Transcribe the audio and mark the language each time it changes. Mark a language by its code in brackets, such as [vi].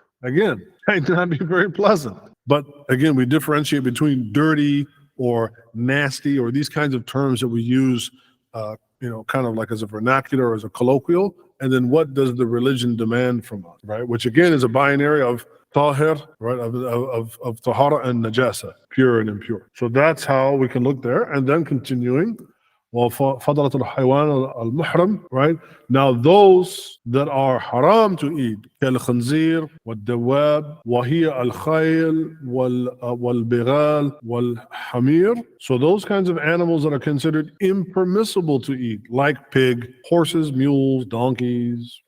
[en] Again, might not be very pleasant. But again, we differentiate between dirty or nasty or these kinds of terms that we use, kind of like as a vernacular or as a colloquial. And then what does the religion demand from us, right? Which again is a binary of tahir, right? Of ṭahārah and najasa, pure and impure. So that's how we can look there. And then continuing, [ar] وفضلة الحيوان المحرم, right? [en] Now those that are haram to eat, [ar] كالخنزير والدواب وهي الخيل والبغال والحمير. [en] So those kinds of animals that are considered impermissible to eat, like pig, horses, mules, donkeys.